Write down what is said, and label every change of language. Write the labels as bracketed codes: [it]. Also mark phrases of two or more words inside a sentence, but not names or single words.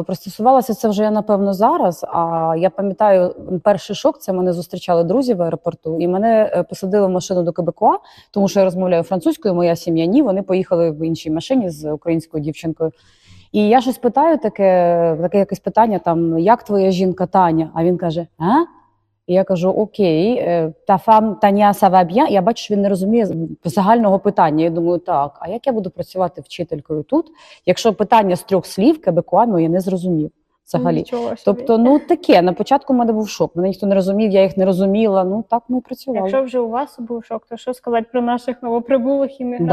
[uk] Пристосувалася це вже я, напевно, зараз. А я пам'ятаю, перший шок – це мене зустрічали друзі в аеропорту, і мене посадили в машину до Квебекуа, тому що я розмовляю французькою, моя сім'я ні, вони поїхали в іншій машині з українською дівчинкою. І я щось питаю, таке якесь питання, там, як твоя жінка Таня? А він каже, а? І я кажу, окей, [fr] ta femme Таня ça va bien. [uk] Я бачу, що він не розуміє загального питання. Я думаю, так, а як я буду працювати вчителькою тут, якщо питання з 3 слів квебекуа я не зрозумів взагалі. Тобто, ну таке, на початку в мене був шок. Мене ніхто не розумів, я їх не розуміла, ну так ми і працювали. Якщо вже у вас був шок, то що сказати про наших новоприбулих іммігрантів,